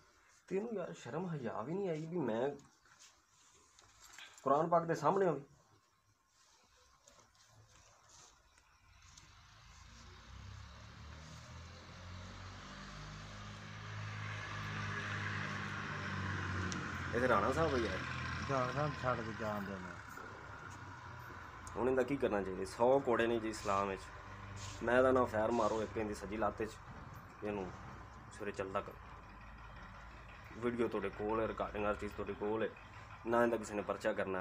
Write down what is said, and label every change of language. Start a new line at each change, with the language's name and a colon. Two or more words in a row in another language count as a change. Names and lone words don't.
Punjabi: ਤੇਨੂੰ ਯਾਰ ਸ਼ਰਮ ਹਯਾ ਭੀ ਨਹੀਂ ਆਈ ਭੀ ਮੈਂ ਕੁਰਾਨ ਪਾਕ ਦੇ ਸਾਹਮਣੇ ਹੋਵੀ।
Hindi: इधर राणा साहब है यार,
Punjabi: ਜਾਣ ਛੱਡ ਕੇ ਜਾਣ ਦੇਣਾ। ਹੁਣ ਇਹਦਾ ਕੀ ਕਰਨਾ ਚਾਹੀਦਾ? 100 ਕੋੜੇ ਨੇ ਜੀ ਇਸਲਾਮ ਵਿੱਚ। ਮੈਂ ਤਾਂ ਨਾ ਫੈਰ ਮਾਰੋ ਇੱਕ ਇਹਦੀ ਸੱਜੀ ਲੱਤ 'ਚ, ਇਹਨੂੰ ਸਵੇਰੇ ਚੱਲਦਾ ਕਰੋ। ਵੀਡੀਓ ਤੁਹਾਡੇ ਕੋਲ ਹੈ, ਰਿਕਾਰਡਿੰਗ ਹਰ ਚੀਜ਼ ਤੁਹਾਡੇ ਕੋਲ ਹੈ, ਨਾ ਇਹਦਾ ਕਿਸੇ ਨੇ ਪਰਚਾ ਕਰਨਾ।